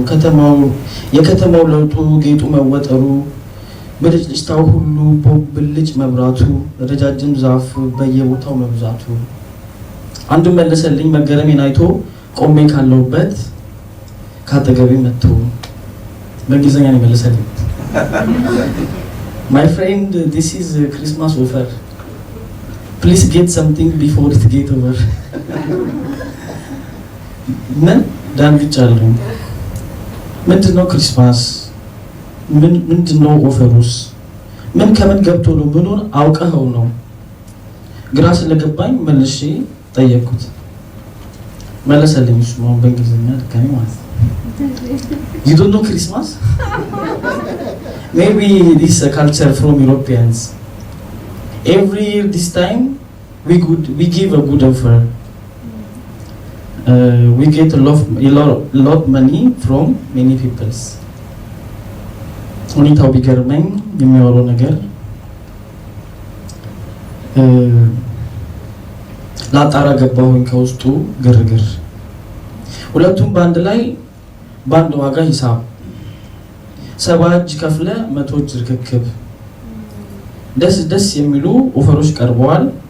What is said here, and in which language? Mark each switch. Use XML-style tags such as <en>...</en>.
<am>የከተማው ለውጡ ጌጡ መወጠሩ ብልጭልጭታው ሁሉ ቦብልጭ መብራቱ ረጃጅም ዛፍ በየቦታው መብዛቱ። አንዱ መለሰልኝ መገረሜን አይቶ ቆሜ ካለውበት ካጠገቤ መጥቶ በእንግሊዝኛ ነው መለሰልኝ።</am> <en>My friend, this is a Christmas offer. Please get something before it get over.</en> <am>ምን ዳንግጫለሁ። ምንድነው ክሪስማስ? ምንድነው ኦፈሩስ? ምን ከምን ገብቶ ነው? ምኑን አውቀኸው ነው? ግራ ስለገባኝ መልሼ ጠየቅኩት። መለሰልኝ እሱ ነው በእንግሊዝኛ ድጋሚ ማለት ነው።</am> <en>You don't know Christmas? Maybe this is a culture from Europeans. Every year this time we give a good offer. We get a lot money from many people.</en> <am>ሁኔታው ቢገርመኝ የሚያወራው ነገር ላጣራ ገባሁኝ ከውስጡ ግርግር። ሁለቱም በአንድ ላይ በአንድ ዋጋ ሂሳብ 70 እጅ ከፍለ 100 እጅ ርክክብ ደስ የሚሉ ኦፈሮች ቀርበዋል።</am>